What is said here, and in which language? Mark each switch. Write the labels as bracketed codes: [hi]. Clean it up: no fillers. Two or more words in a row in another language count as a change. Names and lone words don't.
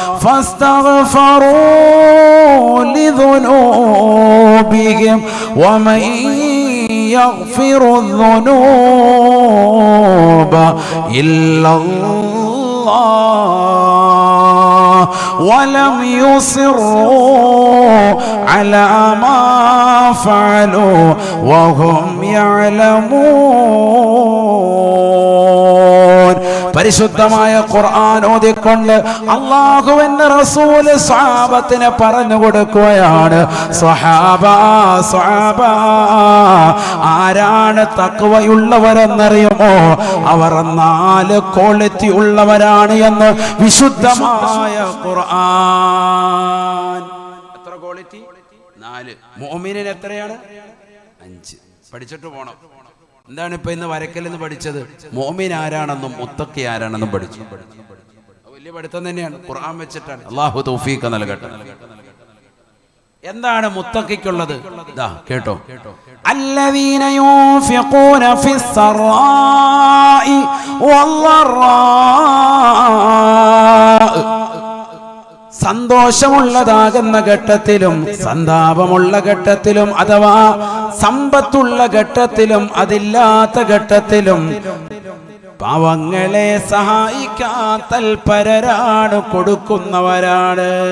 [ar] فاستغفروا لذنوبهم ومن يغفر الذنوب إلا الله ولم يصروا على ما فعلوا وهم يعلمون. [ml] പരിശുദ്ധമായ ഖുർആൻ ഓതിക്കൊണ്ട് അല്ലാഹുവിന്റെ റസൂൽ സ്വഹാബത്തിനെ പറഞ്ഞു കൊടുക്കുകയാണ്. സ്വഹാബ ആരാണ് തഖ്വയുള്ളവരെന്നറിയുമോ? അവർ 4 ക്വാളിറ്റി ഉള്ളവരാണ് എന്ന് വിശുദ്ധമായ ഖുർആൻ. എത്ര ക്വാളിറ്റി? 4. മുഅ്മിനിന് എത്രയാണ്? 5. പഠിച്ചിട്ട് പോണം. എന്താണ് ഇപ്പൊ ഇന്ന് വരക്കൽ എന്ന് പഠിച്ചത്? മുഅ്മിൻ ആരാണെന്നും മുത്തഖി ആരാണെന്നും പഠിച്ചു. വലിയ പഠിത്തം തന്നെയാണ്, ഖുർആൻ വെച്ചിട്ടാണ്. അല്ലാഹു തൗഫീഖ് നൽകട്ടെ. എന്താണ് മുത്തഖിക്കുള്ളത്? ദാ കേട്ടോ, [ar] الذين ينفقون في السراء والضراء [ml] സന്തോഷമുള്ളതാകുന്ന ഘട്ടത്തിലും സന്താപമുള്ള ഘട്ടത്തിലും അഥവാ സമ്പത്തുള്ള ഘട്ടത്തിലും അതില്ലാത്ത ഘട്ടത്തിലും പാവങ്ങളെ സഹായിക്കാൻ തൽപരരാണ്, കൊടുക്കുന്നവരാണ്.